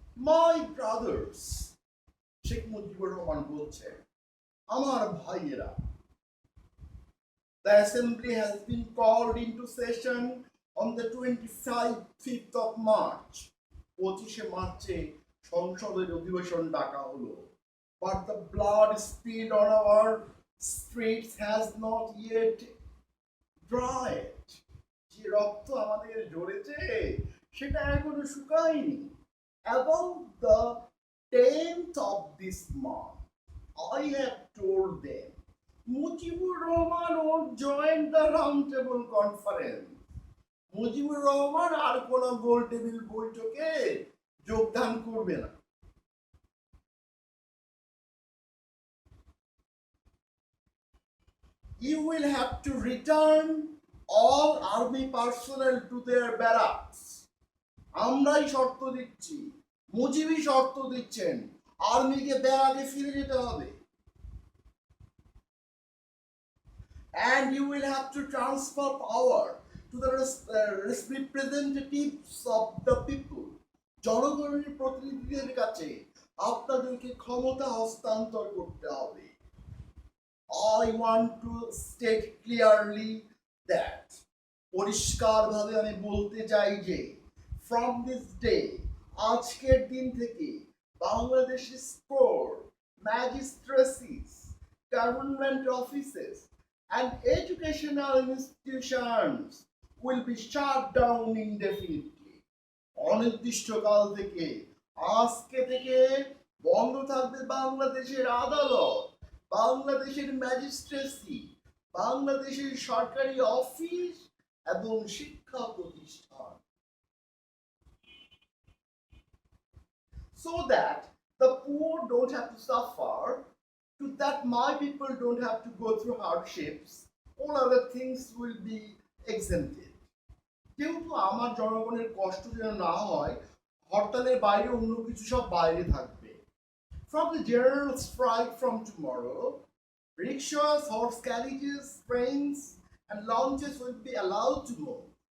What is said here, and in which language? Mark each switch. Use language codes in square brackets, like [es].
[en] My brothers, [bn] Sheikh Mujibur Rahman বলছেন, আমার ভাইয়েরা, [en] the assembly has been called into session on the 25th of March. [bn] 25শে মার্চে সংসদের অধিবেশন ডাকা হলো, [en] but the blood spilled on our streets has not yet dried. [bn] যে রক্ত আমাদের ঝরেছে সেটা এখনো শুকায়নি. [en] About the 10th of this month, I have told them Mujibur Rahman won't join the roundtable conference. [bn] Mujibur Rahman আর কোন গোল টেবিল বৈঠকে যোগদান করবে না। [en] You will have to return all army personnel to their barracks. [bn] আমরাই শর্ত দিচ্ছি, মুজিবই শর্ত দিচ্ছেন, আর্মিকে ব্যারাকে ফিরে যেতে হবে। [en] And you will have to transfer power to the representatives of the people. [bn] জনগণের প্রতিনিধিদের কাছে আপনাদেরকে ক্ষমতা হস্তান্তর করতে হবে। [en] I want to state clearly that [bn] পরিষ্কারভাবে আমি বলতে চাই যে [en] from this day, [bn] আজকের দিন থেকে বাংলাদেশের [en] court, magistracies, government offices and educational institutions will be shut down indefinitely. [bn] অনির্দিষ্টকাল থেকে আজকে থেকে বন্ধ থাকবে বাংলাদেশের আদালত, বাংলাদেশের ম্যাজিস্ট্রেসি, বাংলাদেশের সরকারি অফিস এবং শিক্ষা প্রতিষ্ঠান। [en] So that the poor don't have to suffer, to that my people don't have to go through hardships, all other things will be exempted. [bn] যেহেতু আমার জনগণের কষ্ট যেন না হয়, হরতালের বাইরে অন্য কিছু সব বাইরে থাকবে। [en] From the general strike from tomorrow, rickshaws, horse carriages, trains and launches will be allowed to move.